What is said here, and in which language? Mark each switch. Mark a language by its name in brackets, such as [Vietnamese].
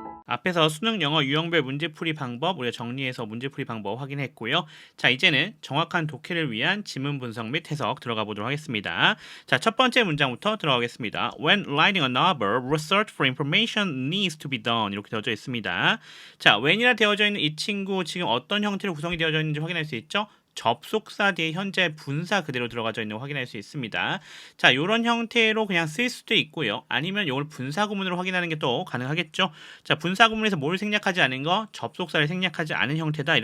[Korean] 앞에서 수능 영어 유형별 문제풀이 방법 우리가 정리해서 문제풀이 방법 확인했고요. 자, 이제는 정확한 독해를 위한 지문 분석 및 해석 들어가 보도록 하겠습니다. 자, 첫 번째 문장부터 들어가겠습니다. [English] When writing a novel, research for information needs to be done. [Korean] 이렇게 되어져 있습니다. 자, when이라 되어져 있는 이 친구 지금 어떤 형태로 구성이 되어져 있는지 확인할 수 있죠? 접속사 뒤에 현재 분사 그대로 들어가져 있는 거 확인할 수 있습니다. 자, 이런 형태로 그냥 쓸 수도 있고요. 아니면 이걸 분사 구문으로 확인하는 게 또 가능하겠죠. 자, 분사 구문에서 뭘 생략하지 않은 거, 접속사를 생략하지 않은 형태다.